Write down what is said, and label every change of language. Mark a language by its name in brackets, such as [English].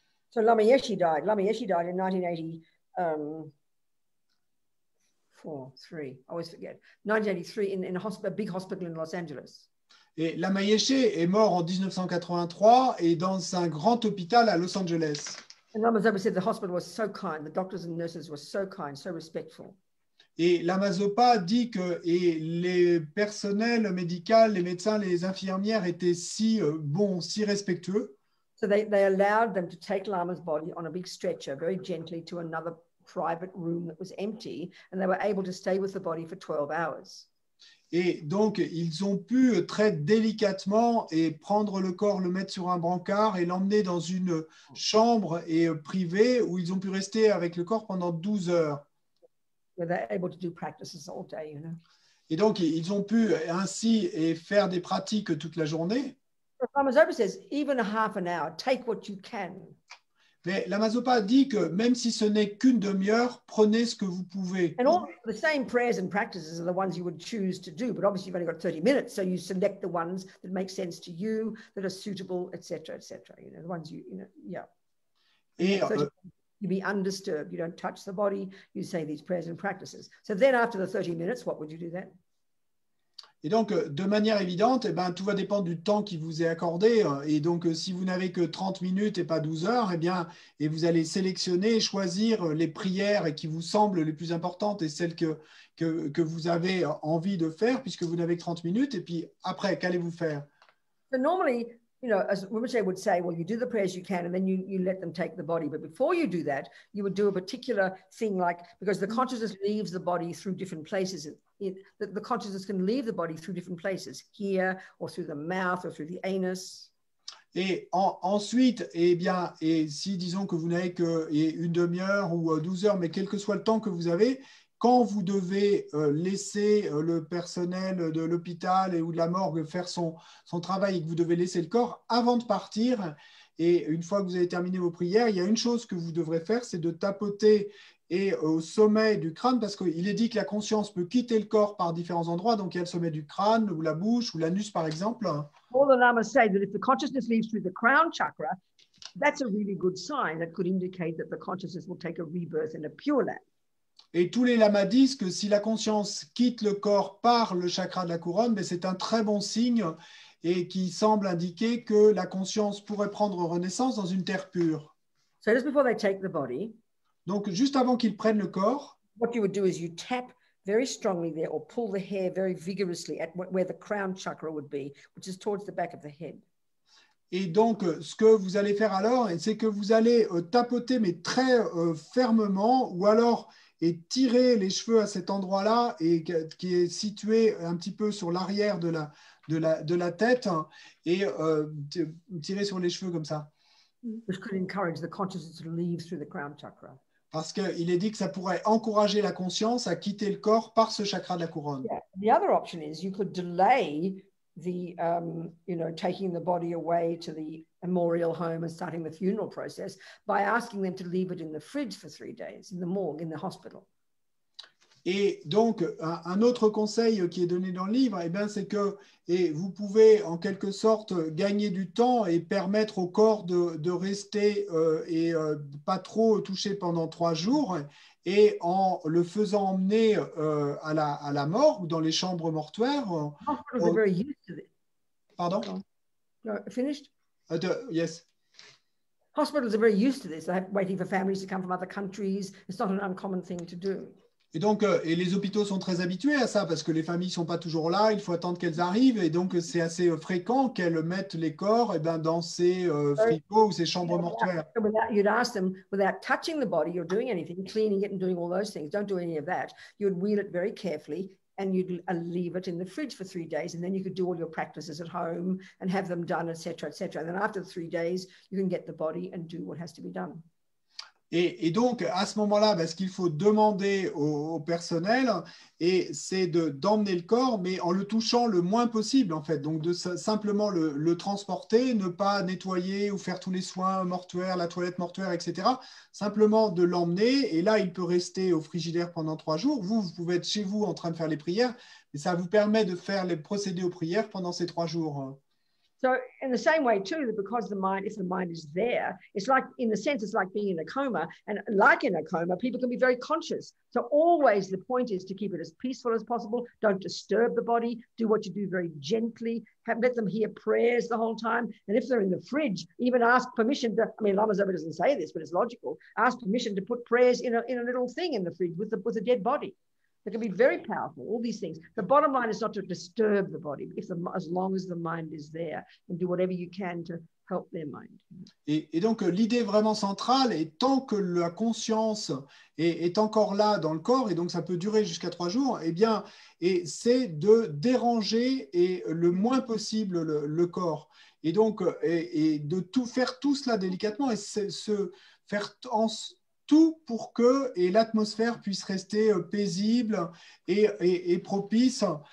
[English] So Lama Yeshe died. Lama Yeshe died in 1980. 3. I always forget. 1983 in a big hospital in Los Angeles. [French] Et Lama Yeshe est mort en 1983 et dans un grand hôpital à Los Angeles. [English] And Lama Zopa said the hospital was so kind. The doctors and nurses were so kind, so respectful. [French] Et Lama Zopa dit que les personnels médicaux, les médecins, les infirmières étaient si bons, si respectueux. [English] So they allowed them to take Lama's body on a big stretcher very gently to another private room that was empty, and they were able to stay with the body for 12 hours. [French] Et donc, ils ont pu très délicatement prendre le corps, le mettre sur un brancard et l'emmener dans une chambre privée où ils ont pu rester avec le corps pendant 12 heures. [English] They're able to do practices all day, you know. [French] Et donc, ils ont pu ainsi faire des pratiques toute la journée. [English] Lama Zopa says, even a half an hour, take what you can. [French] Mais Lama Zopa dit que même si ce n'est qu'une demi-heure, prenez ce que vous pouvez. [English] And all the same prayers and practices are the ones you would choose to do, but obviously you've only got 30 minutes, so you select the ones that make sense to you, that are suitable, etc., etc. You know, the ones you know, yeah. [French] Et [English] You be undisturbed. You don't touch the body. You say these prayers and practices. So then after the 30 minutes, what would you do then? [French] Et donc, de manière évidente, eh ben, tout va dépendre du temps qui vous est accordé. Et donc, si vous n'avez que 30 minutes et pas 12 heures, eh bien, et vous allez sélectionner et choisir les prières qui vous semblent les plus importantes et celles que vous avez envie de faire, puisque vous n'avez que 30 minutes. Et puis, après, qu'allez-vous faire? [English] So normally, you know, as Rinpoche would say, well, you do the prayers you can, and then you let them take the body. But before you do that, you would do a particular thing, like, because the consciousness leaves the body through different places. The consciousness can leave the body through different places, here, or through the mouth, or through the anus. [French] Et ensuite, eh bien, et si disons que vous n'avez que une demi-heure ou 12 heures, mais quel que soit le temps que vous avez, quand vous devez laisser le personnel de l'hôpital ou de la morgue faire son travail et que vous devez laisser le corps, avant de partir, et une fois que vous avez terminé vos prières, il y a une chose que vous devrez faire, c'est de tapoter au sommet du crâne, parce qu'il est dit que la conscience peut quitter le corps par différents endroits, donc il y a le sommet du crâne, ou la bouche, ou l'anus par exemple. [English] All the lamas say that if the consciousness leaves through the crown chakra, that's a really good sign. That could indicate that the consciousness will take a rebirth in a pure land. [French] Et tous les lamas disent que si la conscience quitte le corps par le chakra de la couronne, ben c'est un très bon signe et qui semble indiquer que la conscience pourrait prendre renaissance dans une terre pure. [English] So just before they take the body, [French] donc juste avant qu'ils prennent le corps, [English] what you would do is you tap very strongly there or pull the hair very vigorously at where the crown chakra would be, which is towards the back of the head. [French] Et donc, ce que vous allez faire alors, c'est que vous allez tapoter, mais très fermement, ou alors et tirer les cheveux à cet endroit-là, et qui est situé un petit peu sur l'arrière de la tête, et tirer sur les cheveux comme ça. [English] Which could encourage the consciousness to leave through the crown chakra. [French] Parce qu'il est dit que ça pourrait encourager la conscience à quitter le corps par ce chakra de la couronne. [English] Yeah. The other option is you could delay the, taking the body away to the memorial home and starting the funeral process by asking them to leave it in the fridge for 3 days, in the morgue, in the hospital. [French] Et donc, un autre conseil qui est donné dans le livre, eh bien, c'est que vous pouvez en quelque sorte gagner du temps et permettre au corps de rester pas trop touché pendant 3 jours, et en le faisant emmener à la mort ou dans les chambres mortuaires. [English] Hospitals are very used to this. [French] Pardon? [English] No, finished? Yes. Hospitals are very used to this. They're waiting for families to come from other countries. It's not an uncommon thing to do. [French] Et donc, et les hôpitaux sont très habitués à ça parce que les familles ne sont pas toujours là, il faut attendre qu'elles arrivent, et donc c'est assez fréquent qu'elles mettent les corps dans ces frigos ou ces chambres mortuaires. [English] You'd ask them, without touching the body or doing anything, cleaning it and doing all those things, don't do any of that. You'd wheel it very carefully and you'd leave it in the fridge for 3 days, and then you could do all your practices at home and have them done, etc., etc. And then after the 3 days, you can get the body and do what has to be done. [French] Et donc, à ce moment-là, ce qu'il faut demander au personnel, c'est d'emmener le corps, mais en le touchant le moins possible, en fait. Donc, de simplement le transporter, ne pas nettoyer ou faire tous les soins mortuaires, la toilette mortuaire, etc. Simplement de l'emmener. Et là, il peut rester au frigidaire pendant 3 jours. Vous pouvez être chez vous en train de faire les prières, mais ça vous permet de faire les procédés aux prières pendant ces 3 jours. [English] So in the same way too, that because if the mind is there, it's like, in a sense, it's like being in a coma, and like in a coma, people can be very conscious. So always the point is to keep it as peaceful as possible. Don't disturb the body. Do what you do very gently. Let them hear prayers the whole time. And if they're in the fridge, even ask permission to, I mean, Lama Zopa doesn't say this, but it's logical. Ask permission to put prayers in a little thing in the fridge with a dead body. It can be very powerful, all these things. The bottom line is not to disturb the body, as long as the mind is there, and do whatever you can to help their mind. [French] Et donc, l'idée vraiment centrale est tant que la conscience est encore là dans le corps, et donc ça peut durer jusqu'à 3 jours, c'est de déranger le moins possible le corps. Et donc, et de faire tout cela délicatement, et se faire tout pour que l'atmosphère puisse rester paisible et propice.